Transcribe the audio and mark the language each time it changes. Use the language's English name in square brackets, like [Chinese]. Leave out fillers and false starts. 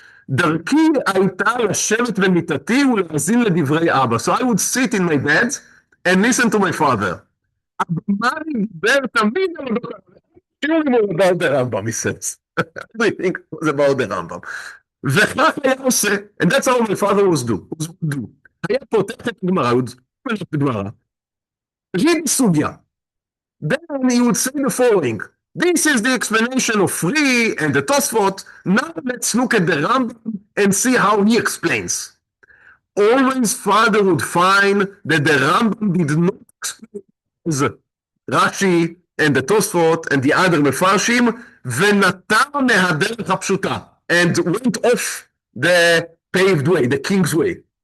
[Hebrew] דרכי הייתה לשבת במיטתי ולהאזין לדברי אבא. [English] So I would sit in my bed and listen to my father. [Hebrew] מה דיבר תמיד על שיעורים [English] about the Rambam, he says. Everything was about the Rambam. [Hebrew] וכך היה עושה, [English] and that's how my father was do. [Hebrew] היה פותח את הגמרא, הוא פותח את הגמרא. [English] read סוגיה. Then he would say the following. This is the explanation of Free and the Tosfot. Now let's look at the Rambam and see how he explains. Always father would find that the Rambam did not explain as Rashi and the Tosfot and the other Mefarshim, [Hebrew] ונטר מהדרך הפשוטה, [English] and went off the paved way, the king's way.